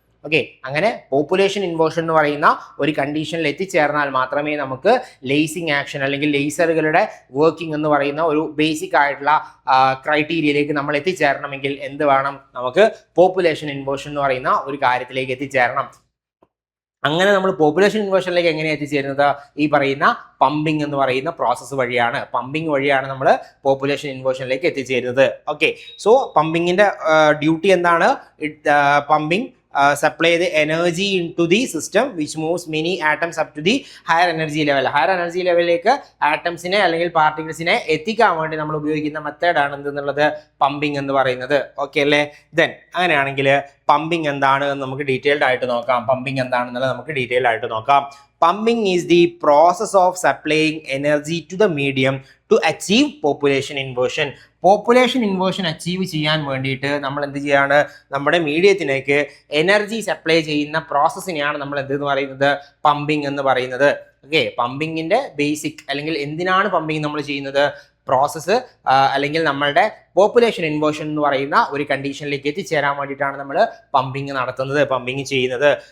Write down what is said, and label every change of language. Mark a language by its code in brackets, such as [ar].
[ml] Okay, അങ്ങനെ population inversion എന്ന് പറയുന്ന ഒരു കണ്ടീഷനിൽ എത്തിച്ചേർന്നാൽ മാത്രമേ നമുക്ക് ലേസിംഗ് ആക്ഷൻ അല്ലെങ്കിൽ ലേസറുകളുടെ വർക്കിംഗ് എന്ന് പറയുന്ന ഒരു ബേസിക് ആയിട്ടുള്ള ക്രൈറ്റീരിയയിലേക്ക് നമ്മൾ എത്തിച്ചേരണമെങ്കിൽ എന്ത് വേണം? നമുക്ക് പോപ്പുലേഷൻ ഇൻവേർഷൻ എന്ന് പറയുന്ന ഒരു കാര്യത്തിലേക്ക് എത്തിച്ചേരണം. അങ്ങനെ നമ്മൾ പോപ്പുലേഷൻ ഇൻവേർഷനിലേക്ക് എങ്ങനെ എത്തിച്ചേരുന്നത്? ഈ പറയുന്ന പമ്പിംഗ് എന്ന് പറയുന്ന പ്രോസസ്സ് വഴിയാണ്. പമ്പിംഗ് വഴിയാണ് നമ്മൾ പോപ്പുലേഷൻ ഇൻവേർഷനിലേക്ക് എത്തിച്ചേരുന്നത്. ഓക്കെ, സോ പമ്പിങ്ങിന്റെ ഡ്യൂട്ടി എന്താണ്? [en] Pumping supply the energy into the system which moves many atoms up to the higher energy level. [ml] higher energy ലെവലിലേക്ക് ആറ്റംസിനെ അല്ലെങ്കിൽ പാർട്ടിക്കിൾസിനെ എത്തിക്കാൻ വേണ്ടി നമ്മൾ ഉപയോഗിക്കുന്ന മെത്തേഡാണ് എന്തെന്നുള്ളത്? പമ്പിംഗ് എന്ന് പറയുന്നത്. ഓക്കെ അല്ലേ? ദെൻ അങ്ങനെയാണെങ്കിൽ പമ്പിംഗ് എന്താണ് എന്ന് നമുക്ക് ഡീറ്റെയിൽഡ് ആയിട്ട് നോക്കാം. പമ്പിംഗ് എന്താണെന്നുള്ളത് നമുക്ക് ഡീറ്റെയിൽഡ് ആയിട്ട് നോക്കാം. [en] Pumping is the process of supplying energy to the medium to achieve population inversion. [ml] Population inversion achieve ചെയ്യാൻ വേണ്ടിയിട്ട് നമ്മൾ എന്ത് ചെയ്യാണ്? നമ്മുടെ മീഡിയത്തിലേക്ക് എനർജി സപ്ലൈ ചെയ്യുന്ന പ്രോസസ്സിനെയാണ് നമ്മൾ എന്തെന്ന് പറയുന്നത്? പമ്പിംഗ് എന്ന് പറയുന്നത്. ഓക്കെ, പമ്പിങ്ങിന്റെ ബേസിക് അല്ലെങ്കിൽ എന്തിനാണ് പമ്പിങ് നമ്മൾ ചെയ്യുന്നത്? പ്രോസസ്സ് അല്ലെങ്കിൽ നമ്മളുടെ പോപ്പുലേഷൻ ഇൻവേർഷൻ എന്ന് പറയുന്ന ഒരു കണ്ടീഷനിലേക്ക് എത്തിച്ചേരാൻ വേണ്ടിയിട്ടാണ് നമ്മൾ പമ്പിങ് നടത്തുന്നത്, പമ്പിങ് ചെയ്യുന്നത്.